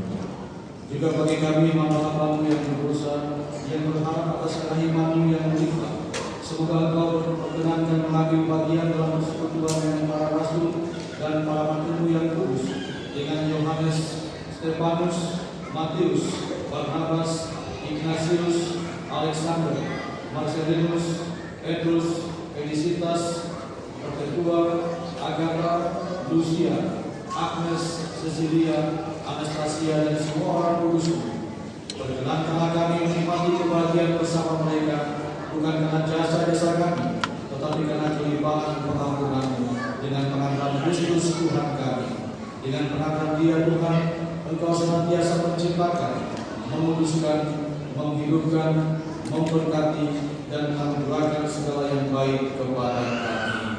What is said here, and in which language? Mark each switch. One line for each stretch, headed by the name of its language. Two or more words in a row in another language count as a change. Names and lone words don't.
Indonesian: Juga bagi kami hamba-hamba-Mu yang berdosa, yang berharap atas kerahiman-Mu yang melimpah, semoga Engkau berkenan dan mengambil bagian dalam persekutuan dengan para rasul dan para mantu-Mu yang kudus, dengan Yohanes, Stefanus, Matius, Barnabas, Ignatius, Alexander, Marcelinus, Petrus, Felicitas, Perpetua, Agatha, Lucia, Agnes, Cecilia, Anastasia, dan semua orang kudus-Mu. Perkenankanlah kami menikmati kebahagiaan bersama mereka, bukan karena jasa-jasa kami, tetapi karena kelimpahan pengampunan-Mu dengan pengantaran Kristus Tuhan kami. Dengan pengantaran Dia Tuhan, Engkau senantiasa menciptakan, menguduskan, menghidupkan, memberkati, dan menganugerahkan segala yang baik kepada kami.